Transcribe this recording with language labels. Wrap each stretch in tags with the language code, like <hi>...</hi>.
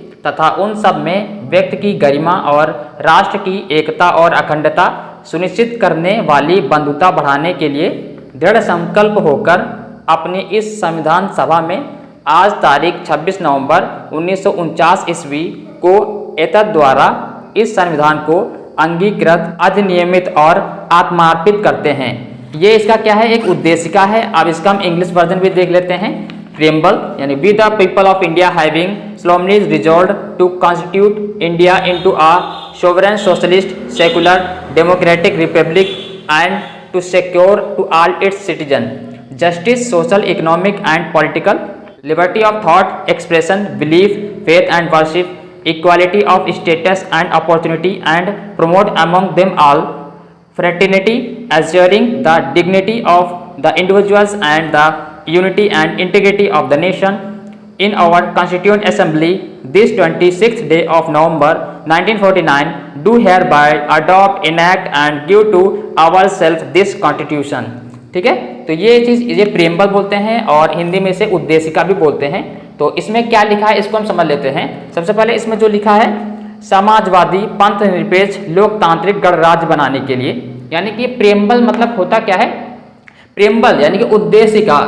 <hi>तथा उन सब में व्यक्ति की गरिमा और राष्ट्र की एकता और अखंडता सुनिश्चित करने वाली बंधुता बढ़ाने के लिए दृढ़ संकल्प होकर अपनी इस संविधान सभा में आज तारीख 26 नवंबर 1949 ईस्वी को एतद द्वारा इस संविधान को अंगीकृत अधिनियमित और आत्मार्पित करते हैं। ये इसका क्या है, एक उद्देशिका है। अब इसका हम इंग्लिश वर्जन भी देख लेते हैं।</hi> <en>preamble</en> <hi>यानी</hi> <en>We the people of India having solemnly resolved to constitute India into a sovereign socialist secular democratic republic and to secure to all its citizens justice social economic and political liberty of thought expression belief faith and worship equality of status and opportunity and promote among them all fraternity assuring the dignity of the individuals and the unity and integrity of the nation in our constituent assembly this 26th day of November 1949 do hereby adopt enact and give to ourselves this constitution।</en> <hi>ठीक है, तो ये चीज़ ये preamble बोलते हैं और हिंदी में इसे उद्देशिका भी बोलते हैं। तो इसमें क्या लिखा है इसको हम समझ लेते हैं। सबसे पहले इसमें जो लिखा है समाजवादी पंथ निरपेक्ष लोकतांत्रिक गणराज्य बनाने के लिए, यानी कि प्रियम्बल मतलब होता क्या है, प्रियम्बल यानी कि उद्देशिका।</hi>